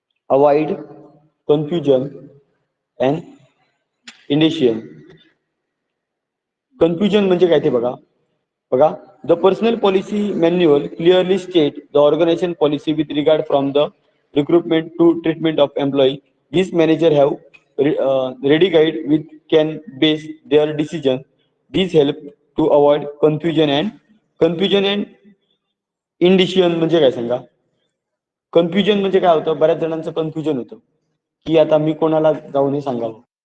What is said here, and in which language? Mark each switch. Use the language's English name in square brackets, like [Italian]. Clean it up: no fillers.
[English] Avoid confusion and indecision. [Marathi] Confusion म्हणजे काय ते बघा. [English] The personal policy manual clearly state the organisation policy with regard from the recruitment to treatment of employee. These manager have ready guide with can base their decision. These help to avoid confusion and indecision [Marathi] म्हणजे काय सांगा. Confusion म्हणजे काय होतं, बऱ्याच जणांचं confusion होतं की आता मी कोणाला जाऊन हे सांगावं.